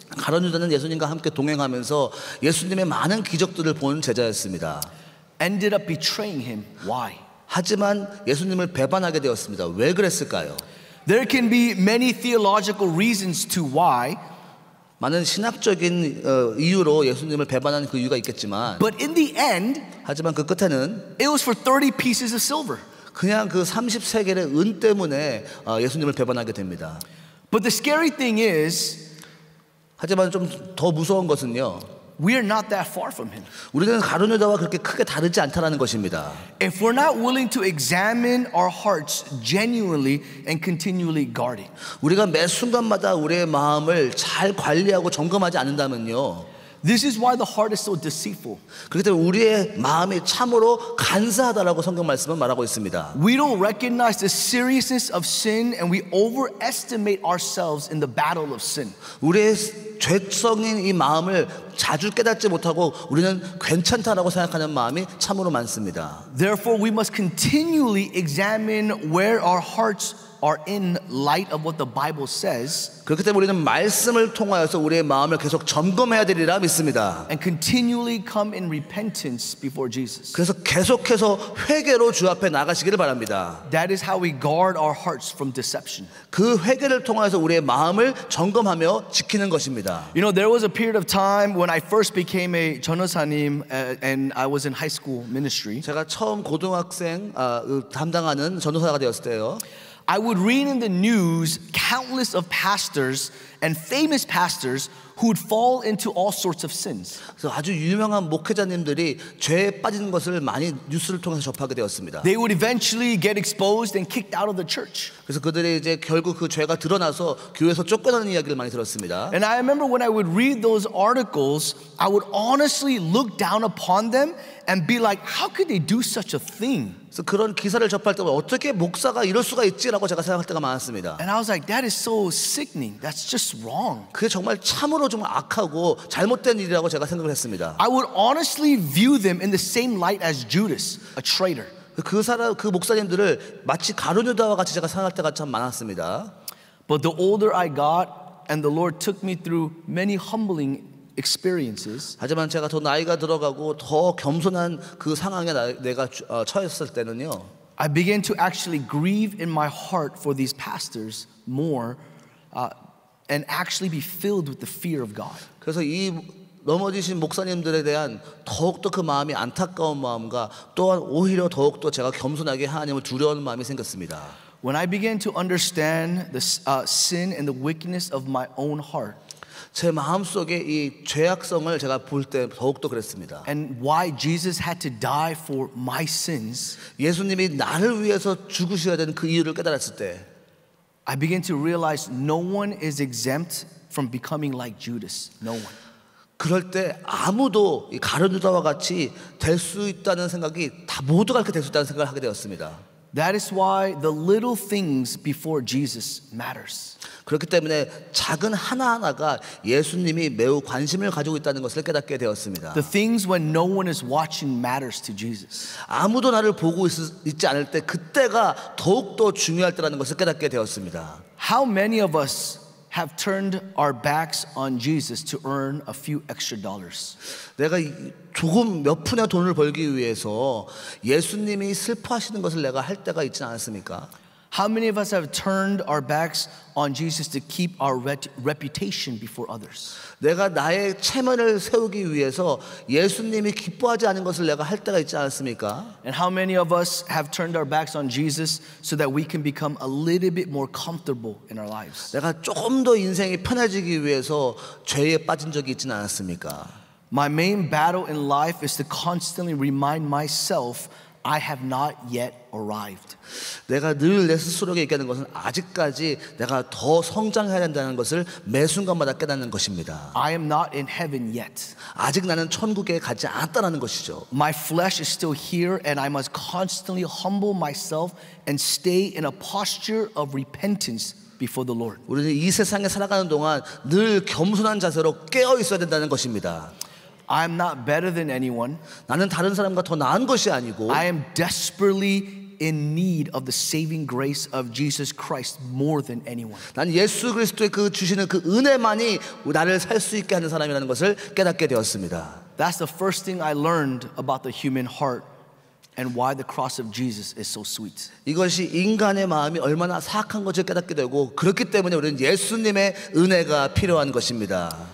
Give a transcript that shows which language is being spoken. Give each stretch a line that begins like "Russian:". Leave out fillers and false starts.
Korean: 가룟 유다는 예수님과 함께 동행하면서 예수님의 많은 기적들을 본 제자였습니다.
English: Ended up betraying him. Why?
Korean: 하지만 예수님을 배반하게 되었습니다. 왜 그랬을까요?
English: There can be many theological reasons to why.
Korean: 많은 신학적인 이유로 예수님을 배반하는 그 이유가 있겠지만,
English: But in the end,
Korean: 하지만 그 끝에는
English: it was for 30 pieces of silver.
Korean: 그냥 그 30세겔의 은 때문에 예수님을 배반하게 됩니다.
English: But the scary thing is,
Korean: 하지만 좀 더 무서운 것은요,
English: we are not that far from him.
Korean: 우리는 가룟 유다와 그렇게 크게 다르지 않다라는 것입니다.
English: If we're not willing to examine our hearts genuinely and continually guard it.
Korean: 우리가 매 순간마다 우리의 마음을 잘 관리하고 점검하지 않는다면요,
English: This is why the heart is so deceitful.
Korean: 그렇기 때문에 우리의 마음이 참으로 간사하다라고 성경 말씀은 말하고 있습니다.
English: We don't recognize the seriousness of sin and we overestimate ourselves in the battle of sin.
Korean: 우리의 죄성인 이 마음을 자주 깨닫지 못하고 우리는 괜찮다라고 생각하는 마음이 참으로 많습니다.
English: Therefore, we must continually examine where our hearts are in light of what the Bible says.
Korean: 그렇기 때문에 우리는 말씀을 통하여서 우리의 마음을 계속 점검해야 되리라 믿습니다.
English: And continually come in repentance before Jesus.
Korean: 그래서 계속해서 회개로 주 앞에 나가시기를 바랍니다.
English: That is how we guard our hearts from deception.
Korean: 그 회개를 통해서 우리의 마음을 점검하며 지키는 것입니다.
English: You know, there was a period of time when I first became a 전도사님 and I was in high school ministry.
Korean: 제가 처음 고등학생 담당하는 전도사가 되었을 때요,
English: I would read in the news countless of pastors and famous pastors who would fall into all sorts of sins.
Korean: 그래서 아주 유명한 목회자님들이 죄에 빠지는 것을 많이 뉴스를 통해서 접하게 되었습니다.
English: They would eventually get exposed and kicked out of the church.
Korean: 그래서 그들이 이제 결국 그 죄가 드러나서 교회에서 쫓겨나는 이야기를 많이 들었습니다.
English: And I remember when I would read those articles, I would honestly look down upon them and be like, how could they do such a thing?
Korean: 그래서 그런 기사를 접할 때마다 어떻게 목사가 이럴 수가 있지라고 제가 생각할 때가 많았습니다.
English: And I was like, that is so sickening. That's just wrong.
Korean: 그게 정말 참으로 좀 악하고 잘못된 일이라고 제가 생각을 했습니다.
English: I would honestly view them in the same light as Judas, a traitor.
Korean: 그 목사님들을 마치 가룟 유다와 같이 제가 생각할 때가 참 많았습니다.
English: But the older I got and the Lord took me through many humbling experiences,
Korean: 하지만 제가 더 나이가 들어가고 더 겸손한 그 상황에 내가 처했을 때는요,
English: I began to actually grieve in my heart for these pastors more and actually be filled with the fear of God.
Korean: 그래서 이 넘어지신 목사님들에 대한 더욱더 그 마음이 안타까운 마음과 또한 오히려 더욱더 제가 겸손하게 하나님을 두려워하는 마음이 생겼습니다.
English: When I began to understand the sin and the wickedness of my own heart,
Korean: 제 마음속에 이 죄악성을 제가 볼 때 더욱더 그랬습니다.
English: And why Jesus had to die for my sins,
Korean: 예수님이 나를 위해서 죽으셔야 되는 그 이유를 깨달았을 때
English: I began to realize no one is exempt from becoming like Judas. No one.
Korean: 그럴 때 아무도 이 가룟 유다와 같이 될 수 있다는 생각이 다 모두가 그렇게 될 수 있다는 생각을 하게 되었습니다.
English: That is why the little things before Jesus matters.
Korean: 그렇기 때문에 작은 하나하나가 예수님이 매우 관심을 가지고 있다는 것을 깨닫게 되었습니다.
English: The things when no one is watching matters to Jesus.
Korean: 아무도 나를 보고 있지 않을 때 그때가 더욱더 중요할 때라는 것을 깨닫게 되었습니다.
English: How many of us have turned our backs on Jesus to earn a few extra dollars?
Korean: 내가 조금 몇 푼의 돈을 벌기 위해서 예수님이 슬퍼하시는 것을 내가 할 때가 있지 않았습니까?
English: How many of us have turned our backs on Jesus to keep our reputation before others?
Korean: 내가 나의 체면을 세우기 위해서 예수님이 기뻐하지 않은 것을 내가 할 때가 있지 않았습니까?
English: And how many of us have turned our backs on Jesus so that we can become a little bit more comfortable in our lives?
Korean: 내가 조금 더 인생이 편해지기 위해서 죄에 빠진 적이 있지는 않았습니까?
English: My main battle in life is to constantly remind myself I have not yet arrived.
Korean: 내가 늘 내 스스로에게 얘기하는 것은 아직까지 내가 더 성장해야 된다는 것을 매 순간마다 깨닫는 것입니다.
English: I am not in heaven yet.
Korean: 아직 나는 천국에 가지 않았다는 것이죠.
English: My flesh is still here and I must constantly humble myself and stay in a posture of repentance before the Lord.
Korean: 우리는 이 세상에 살아가는 동안 늘 겸손한 자세로 깨어 있어야 된다는 것입니다.
English: I am not better than anyone.
Korean: 나는 다른 사람과 더 나은 것이 아니고
English: I am desperately in need of the saving grace of Jesus Christ more than anyone.
Korean: 난 예수 그리스도의 그 주시는 그 은혜만이 나를 살 수 있게 하는 사람이라는 것을 깨닫게 되었습니다.
English: That's the first thing I learned about the human heart and why the cross of Jesus is so sweet.
Korean: 이것이 인간의 마음이 얼마나 사악한 것을 깨닫게 되고 그렇기 때문에 우리는 예수님의 은혜가 필요한 것입니다.